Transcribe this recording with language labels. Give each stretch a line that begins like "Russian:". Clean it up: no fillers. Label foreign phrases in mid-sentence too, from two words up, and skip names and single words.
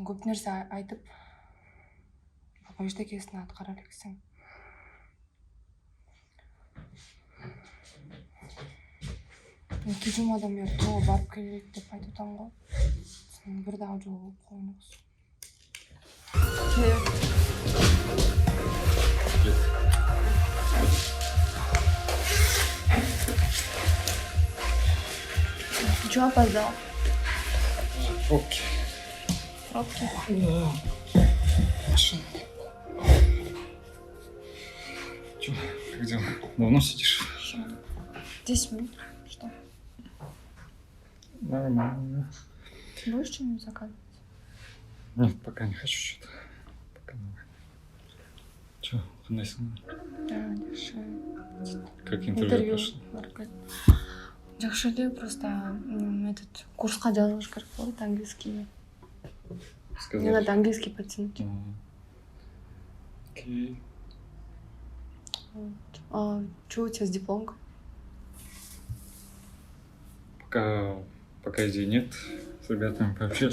Kyrgyz: Көп нерсе айтып, бирок эчтекесин аткара элексиң. Эки жумадан бери тоого барып келелик деп айтып атам го. Сен бир дагы жолу болуп койнуңуз.
Russian: Ты чего опоздал? Пробки. Пробки? Машина. Чё, как дела? Давно сидишь? 10 минут. Что? Нормально. Будешь что-нибудь заказывать? Нет, пока не хочу что-то. Пока давай. Чё, куда снимал? Да, дальше. Как интервью прошло?
Kyrgyz: Жакшы эле,
Russian: просто этот курска жазылыш керек болот, английский. Мне надо английский подтянуть. Окей. Вот. А что у тебя с дипломкой? Пока идей нет. С ребятами пообщались.